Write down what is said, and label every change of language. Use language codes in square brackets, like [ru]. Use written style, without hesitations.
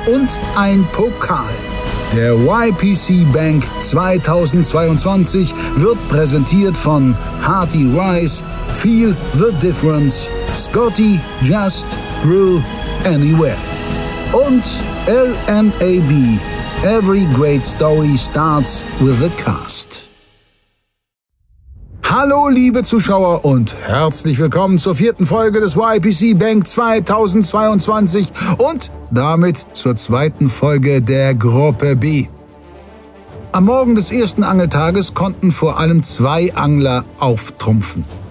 [de] Und ein Pokal. Der YPC Bank 2022 wird präsentiert von Hearty Rice, Feel the Difference, Scotty Just Grill Anywhere und LMAB. [en] Every great story starts with a cast. [de] Hallo liebe Zuschauer und herzlich willkommen zur 4. Folge des YPC Bank 2022 und damit zur 2. Folge der Gruppe B. Am Morgen des ersten Angeltages konnten vor allem 2 Angler auftrumpfen.